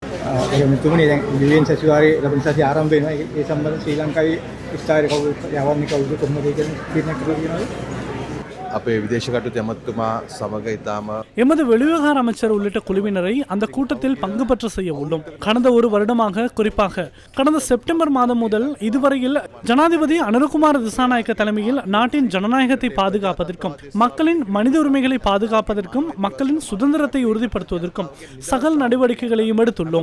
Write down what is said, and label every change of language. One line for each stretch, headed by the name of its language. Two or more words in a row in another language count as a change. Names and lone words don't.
Sinhala: මෙතුමනි දැන් UN සැසිවාරයේ ලබන සතිය ආරම්භ වෙනවා. ඒ සම්බන්ධ ශ්‍රී ලංකාවේ විස්තරය කවුරු යවන්නේ කවුද කොහොමද කියන තීරණය කරලා තියෙනවද? අපේ විදේශ කටයුතු ඇමතුමා සමග ඉතාම
Tamil: எமது வெளிவிவகார அமைச்சர் உள்ளிட்ட குழுவினரை அந்த கூட்டத்தில் பங்கு பெற்ற செய்ய உள்ளோம். கடந்த ஒரு வருடமாக, குறிப்பாக கடந்த செப்டம்பர் மாதம் முதல் இதுவரையில் ஜனாதிபதி அனுரகுமார திசாநாயக்க தலைமையில் நாட்டின் ஜனநாயகத்தை பாதுகாப்பதற்கும் மக்களின் மனித உரிமைகளை பாதுகாப்பதற்கும் மக்களின் சுதந்திரத்தை உறுதிப்படுத்துவதற்கும் சகல நடவடிக்கைகளையும் எடுத்துள்ளோம்.